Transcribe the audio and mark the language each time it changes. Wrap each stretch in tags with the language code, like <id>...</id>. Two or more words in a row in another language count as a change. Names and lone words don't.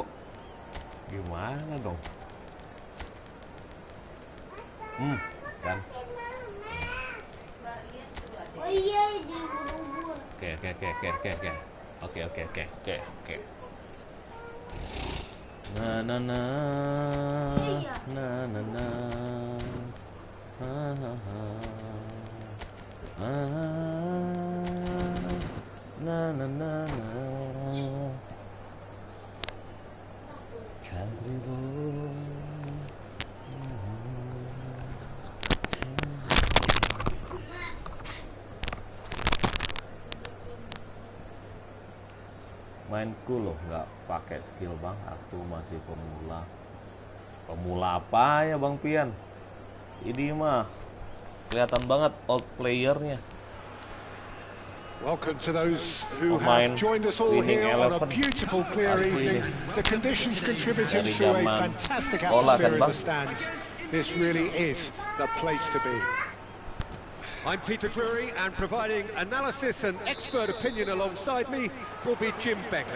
<id>Gimana dong? Kan. Oh iya, di ubur-ubur. Oke. Na na na. Na na na. Ha ha ha. Na na na na.</id> <en>Country road.</en> <id>Mainku loh nggak pakai skill, Bang. Aku masih pemula. Pemula apa ya, Bang Pian? Ini mah kelihatan banget</id> <en>old playernya. Welcome to those who</en> <id>Pemain</id> <en>have joined us all winning here on a</en> <id>11.</id> <en>beautiful, clear</en> <id>Asli.</id> <en>evening. The conditions contributing</en> <id>Dari</id> <en>to a</en> <id>zaman</id> <en>fantastic</en> <id>bola</id> <en>atmosphere</en> <id>kan,</id> <en>in</en> <id>Bang?</id> <en>the stands. This really is the place to be. I'm Peter Drury, and providing analysis and expert opinion alongside me will be Jim Beglin.</en>